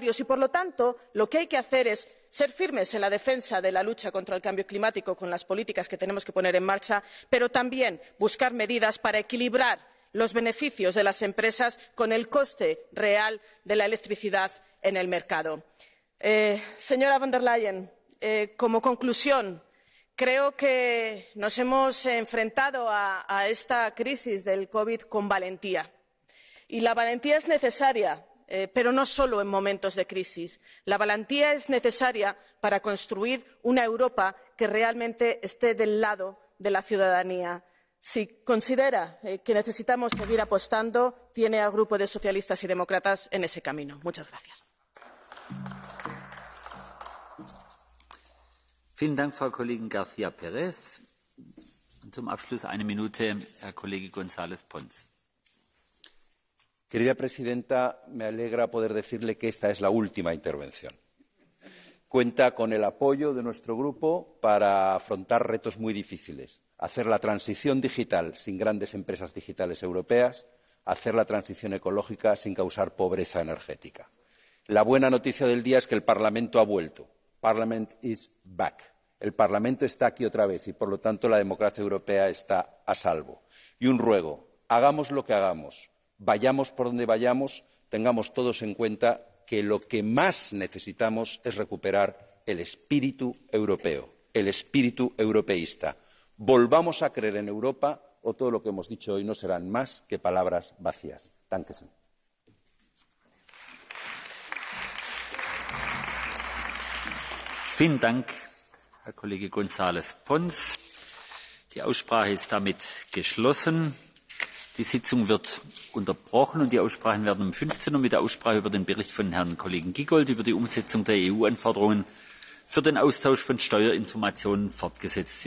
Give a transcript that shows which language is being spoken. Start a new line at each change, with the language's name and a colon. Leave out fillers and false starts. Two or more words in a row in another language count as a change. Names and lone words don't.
Spanish: Y, por lo tanto, lo que hay que hacer es ser firmes en la defensa de la lucha contra el cambio climático con las políticas que tenemos que poner en marcha, pero también buscar medidas para equilibrar los beneficios de las empresas con el coste real de la electricidad en el mercado. Señora von der Leyen, como conclusión, creo que nos hemos enfrentado a esta crisis del COVID con valentía. Y la valentía es necesaria, pero no solo en momentos de crisis. La valentía es necesaria para construir una Europa que realmente esté del lado de la ciudadanía. Si considera que necesitamos seguir apostando, tiene al Grupo de Socialistas y Demócratas en ese camino. Muchas gracias.
German: Vielen Dank, Frau Kollegin García Pérez. Und zum Abschluss eine Minute, Herr Kollege González Pons.
Spanish: Querida presidenta, me alegra poder decirle que esta es la última intervención. Cuenta con el apoyo de nuestro grupo para afrontar retos muy difíciles. Hacer la transición digital sin grandes empresas digitales europeas, hacer la transición ecológica sin causar pobreza energética. La buena noticia del día es que el Parlamento ha vuelto.
English: Parliament is back.
Spanish: El Parlamento está aquí otra vez y, por lo tanto, la democracia europea está a salvo. Y un ruego, hagamos lo que hagamos, vayamos por donde vayamos, tengamos todos en cuenta que lo que más necesitamos es recuperar el espíritu europeo, el espíritu europeísta. Volvamos a creer en Europa o todo lo que hemos dicho hoy no serán más que palabras vacías.
German: Dankeschön. Vielen Dank, Herr Kollege González Pons. Die Aussprache ist damit geschlossen. Die Sitzung wird unterbrochen und die Aussprachen werden um 15 Uhr mit der Aussprache über den Bericht von Herrn Kollegen Giegold über die Umsetzung der EU-Anforderungen für den Austausch von Steuerinformationen fortgesetzt.